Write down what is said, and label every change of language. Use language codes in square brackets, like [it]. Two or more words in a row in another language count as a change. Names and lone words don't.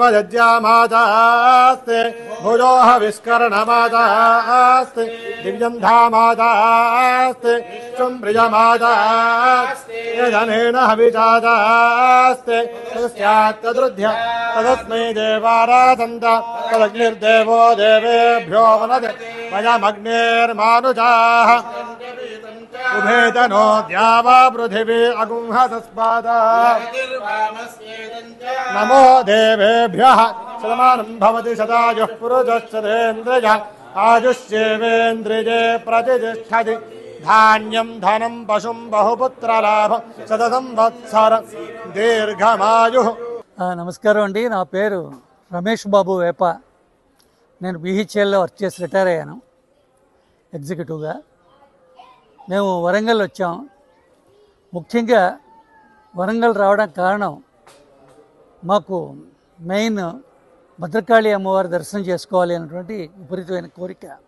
[sa] यज्ञामादास्ते भुजोः विस्करणमादास्ते दिव्यन्धामादास्ते शुम्भ्रियमादास्ते यदनेन हविजादास्ते तस्यात्तदृध्य तदस्मै देवाराधन्त तदग्निर्देवो देवेभ्यो वनदे वयमग्निर्मानुजाः उभेदनो द्यावा पृथिवी अगुंहतस्मादा नमो देवेभ्यः शतमानं भवति शतायुः पुरुषश्चरेन्द्रिय आयुष्येवेन्द्रिये प्रतिष्ठति धान्यं धनं पशुं बहुपुत्रलाभं शतसंवत्सर దీర్ఘమాయుః. [te] నమస్కారం అండి. నా పేరు రమేష్ బాబు వేప. నేను బీహెచ్ఎల్లో వర్క్ చేసి రిటైర్ అయ్యాను ఎగ్జిక్యూటివ్గా. మేము వరంగల్ వచ్చాం. ముఖ్యంగా వరంగల్ రావడానికి కారణం మాకు మెయిన్ భద్రకాళి అమ్మవారి దర్శనం చేసుకోవాలి అనేటువంటి విపరీతమైన కోరిక.